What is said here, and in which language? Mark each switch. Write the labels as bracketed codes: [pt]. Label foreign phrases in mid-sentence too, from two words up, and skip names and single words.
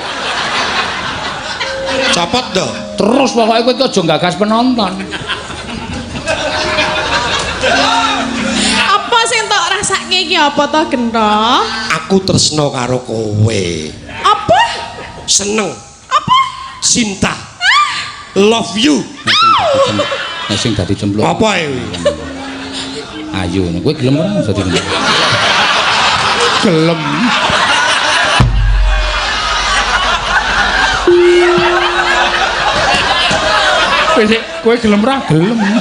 [jv] Copot to. Terus pokoke kowe aja gagas penonton. Apa sing tok rasake iki apa to Gentho? Aku tresno karo kowe. Apa? Seneng. Apa? Cinta. [en] Love you. [jv] Nek sing dadi cempluk. Apa e? Ayo, kowe gelem ora dadi cempluk? Gelem. Kowe gelem ora gelem.